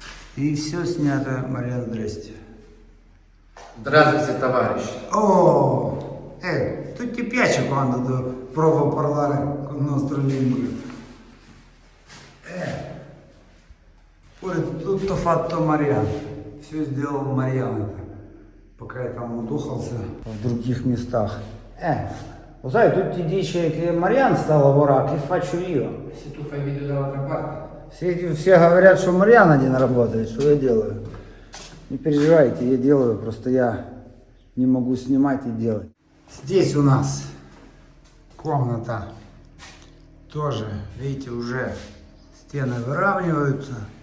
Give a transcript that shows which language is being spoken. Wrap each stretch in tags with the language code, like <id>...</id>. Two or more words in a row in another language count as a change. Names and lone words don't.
<ru>И все снято, Марьяна, здрасте. Здравствуйте, товарищ. О,</ru> <it>tu ti piace quando provo a parlare con il nostro lingue? Pure tutto fatto Марьян.</it> <ru>Все сделал Марьян, пока я там удухался в других местах.</ru> <it>Lo sai, tutti dicono che Marianne sta a lavorare, che faccio io? Se tu fai video dall'altra parte.</it> <ru>Все говорят, что Марьян один работает, что я делаю? Не переживайте, я делаю, просто я не могу снимать и делать. Здесь у нас комната тоже, видите, уже стены выравниваются.</ru>